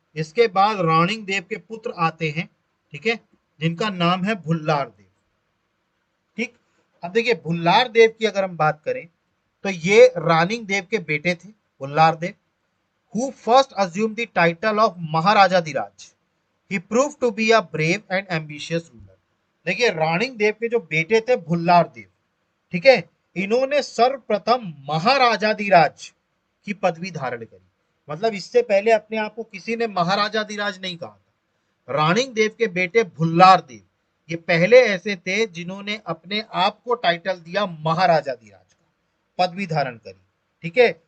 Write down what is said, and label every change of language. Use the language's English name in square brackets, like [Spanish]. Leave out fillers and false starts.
[Hindi] इसके बाद राणिंग देव के पुत्र आते हैं, ठीक है, जिनका नाम है भुल्लार देव, ठीक। अब देखिए भुल्लार देव की अगर हम बात करें तो ये राणिंग देव के बेटे थे भुल्लार देव, [English] who first assumed the title of [Hindi] Maharajadhiraj. [English] He proved to be a brave and ambitious ruler। [Hindi] देखिए राणिंग देव के जो बेटे थे भुल्लार देव, ठीक है, इन्होंने सर्वप्रथम महाराजाधिराज की पदवी धारण करी, मतलब इससे पहले अपने आप को किसी ने महाराजाधिराज नहीं कहा था। राणिंग देव के बेटे भुल्लार देव ये पहले ऐसे थे जिन्होंने अपने आप को टाइटल दिया महाराजाधिराज का, पदवी धारण करी, ठीक है।